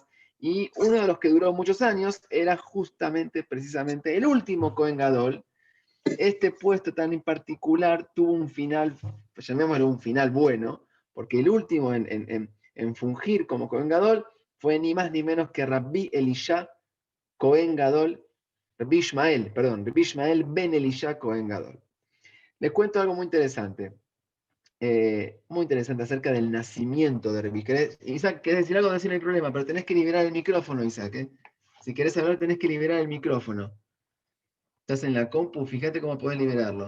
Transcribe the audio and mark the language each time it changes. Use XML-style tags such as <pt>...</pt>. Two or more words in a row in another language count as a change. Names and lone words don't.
<es>Y uno de los que duró muchos años era justamente, precisamente, el último</es> <he>Cohen Gadol.</he> <es>Este puesto tan en particular tuvo un final, llamémoslo un final bueno, porque el último en fungir como</es> <he>Cohen Gadol</he> <es>fue ni más ni menos que Rabbi Elisha Cohen Gadol, Rabbi Ishmael ben Elisha Cohen Gadol. Les cuento algo muy interesante acerca del nacimiento de Rabbi. Isaac, ¿querés decir algo? No hay problema, pero tenés que liberar el micrófono, Isaac. Si querés hablar, tenés que liberar el micrófono. Estás en la compu, fíjate cómo podés liberarlo.</es>